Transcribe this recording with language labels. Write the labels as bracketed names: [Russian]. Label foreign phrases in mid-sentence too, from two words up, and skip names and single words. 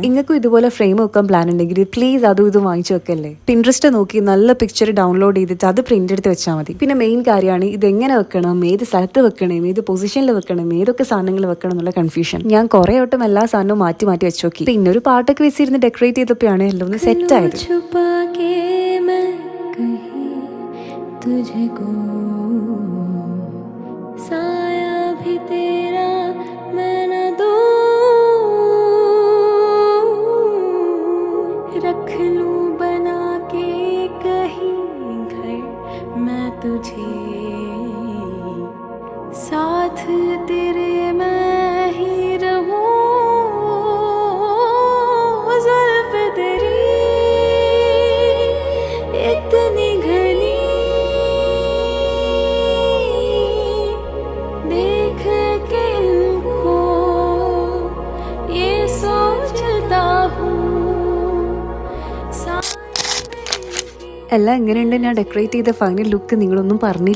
[Malayalam] നിങ്ങൾക്കും ഇതുപോലെ ഫ്രെയിം വെക്കാൻ പ്ലാൻ ഉണ്ടെങ്കിൽ പ്ലീസ് അതും ഇത് വാങ്ങിച്ചു വെക്കല്ലേ. പിൻട്രസ്റ്റ് നോക്കി നല്ല [English] picture download [Malayalam] ചെയ്തിട്ട് അത് പ്രിന്റ് എടുത്ത് വെച്ചാൽ മതി. പിന്നെ മെയിൻ കാര്യമാണ് ഇത് എങ്ങനെ വെക്കണം, ഏത് സ്ഥലത്ത് വെക്കണം, ഏത് പൊസിഷനിൽ വെക്കണം, ഏതൊക്കെ സാധനങ്ങൾ വെക്കണം എന്നുള്ള കൺഫ്യൂഷൻ. ഞാൻ കുറെ വട്ടം എല്ലാ സാധനവും മാറ്റി വെച്ച് നോക്കി. പിന്നെ ഒരു പാട്ടൊക്കെ വെച്ചിരുന്ന് ഡെക്കറേറ്റ് ചെയ്തപ്പോഴാണ് എല്ലാം ഒന്ന് സെറ്റ് ആയത്. [Hindi] तुझको साया भी तेरा मैं न दूं, रख लूं बना के कहीं घर मैं तुझे, साथ तेरे मैं ही रहूं, ज़ुल्फ़ तेरी इतनी घनी [Malayalam] എല്ലാം എങ്ങനെയുണ്ട് ഞാൻ ഡെക്കറേറ്റ് ചെയ്ത [English] final look [Malayalam] നിങ്ങളൊന്നും പറഞ്ഞില്ല.